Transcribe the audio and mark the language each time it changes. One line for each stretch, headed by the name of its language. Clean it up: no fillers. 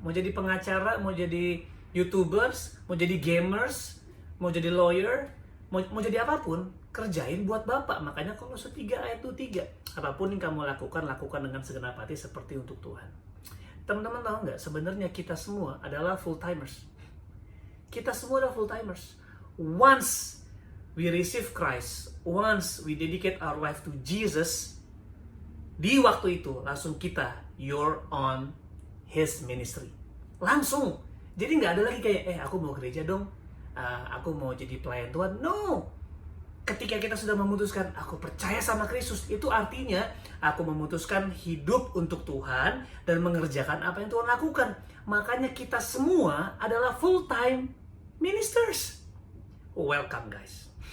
Indonesian: Mau jadi pengacara, mau jadi YouTubers, mau jadi gamers, mau jadi lawyer, mau jadi apapun, kerjain buat Bapak. Makanya Kolose 3 ayat 3, apapun yang kamu lakukan, lakukan dengan segenap hati seperti untuk Tuhan. Teman-teman tahu nggak, sebenarnya kita semua adalah full timers. Kita semua adalah full timers.
English: Once we receive Christ, once we dedicate our life to Jesus,
Indonesian: di waktu itu langsung kita,
English: you're on His ministry.
Indonesian: Langsung. Jadi nggak ada lagi kayak, aku mau gereja dong, aku mau jadi pelayan Tuhan. No. Ketika kita sudah memutuskan, aku percaya sama Kristus, itu artinya aku memutuskan hidup untuk Tuhan dan mengerjakan apa yang Tuhan lakukan. Makanya kita semua adalah full-time ministers.
English: Welcome guys.